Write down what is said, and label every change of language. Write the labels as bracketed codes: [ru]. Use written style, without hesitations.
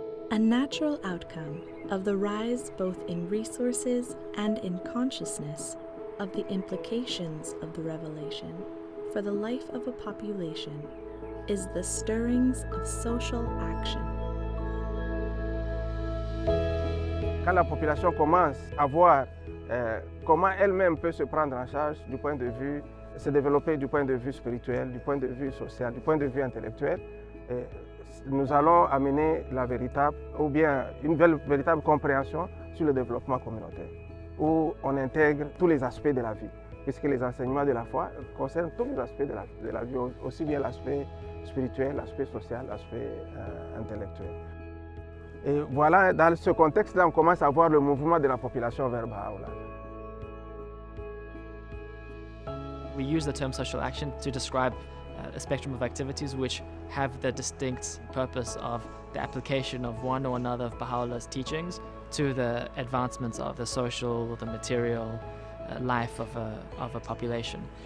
[en] A natural outcome of the rise both in resources and in consciousness of the implications of the revelation for the life of a population is the stirrings of social action. [fr] Quand la population commence à voir comment elle-même peut se prendre en charge du point de vue, se développer du point de vue spirituel, du point de vue social, du point de vue intellectuel, nous allons amener la véritable, ou bien une véritable compréhension sur le développement communautaire, où on intègre tous les aspects de la vie, puisque les enseignements de la foi concernent tous les aspects de la vie, aussi bien l'aspect spirituel, l'aspect social, l'aspect intellectuel. Et voilà, dans ce contexte-là, on commence à voir le mouvement de la population vers Bha'u. [en] We use the term social action to describe a spectrum of activities which have the distinct purpose of the application of one or another of Baha'u'llah's teachings to the advancements of the social, the material life of a population.